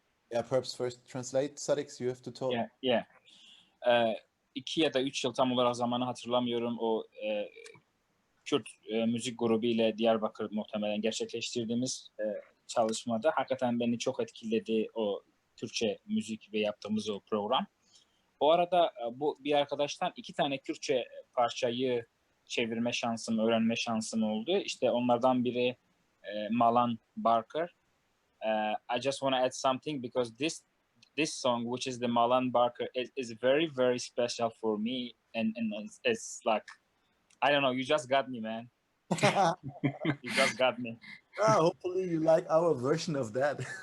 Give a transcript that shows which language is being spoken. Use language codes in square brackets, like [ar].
[en] Yeah, perhaps first translate, Sadix, you have to talk. Yeah. [tr] 2 ya da 3 yıl tam olarak zamanı hatırlamıyorum. O Kürt müzik grubu ile Diyarbakır muhtemelen gerçekleştirdiğimiz çalışmada hakikaten beni çok etkiledi o Kürtçe müzik ve yaptığımız o program. O arada bu bir arkadaştan 2 tane Kürtçe parçayı çevirme şansım, öğrenme şansım oldu. İşte onlardan biri Malan Barker. [en] I just want to add something because this song, which is the Malan Barker, is very, very special for me, and it's like, I don't know, you just got me, man. You just got me. Hopefully you like our version of that.